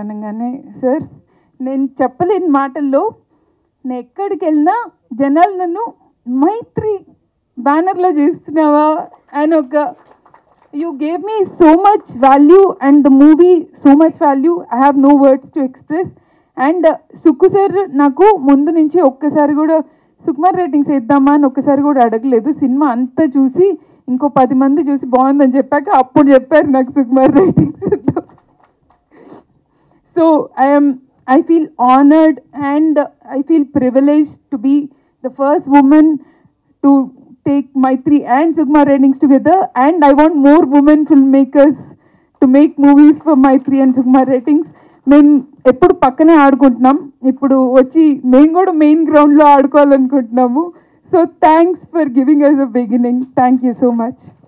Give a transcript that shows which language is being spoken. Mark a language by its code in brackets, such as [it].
[te] అనగానే సార్ నేను చెప్పలేని మాటల్లో, నేను ఎక్కడికి వెళ్ళినా జనాలు నన్ను మైత్రి బ్యానర్లో చేస్తున్నావా అని ఒక [en] You gave me so much value and the movie so much value, I have no words to express. [te] And Sukku sir నాకు ముందు నుంచి ఒక్కసారి కూడా సుకుమార్ రేటింగ్స్ వేద్దామా అని ఒక్కసారి కూడా అడగలేదు. సినిమా అంతా చూసి ఇంకో 10 మంది చూసి బాగుందని చెప్పాక అప్పుడు చెప్పారు నాకు Sukumar ratings. [en] So I feel honored and I feel privileged to be the first woman to take Maitri and Sukumar ratings together, and I want more women filmmakers to make movies for Maitri and Sukumar ratings. [te] మేము ఎప్పుడు పక్కనే ఆడుకుంటున్నాం, ఇప్పుడు వచ్చి మేము కూడా main గ్రౌండ్లో ఆడుకోవాలనుకుంటున్నాము. [en] So thanks for giving us a beginning, thank you so much.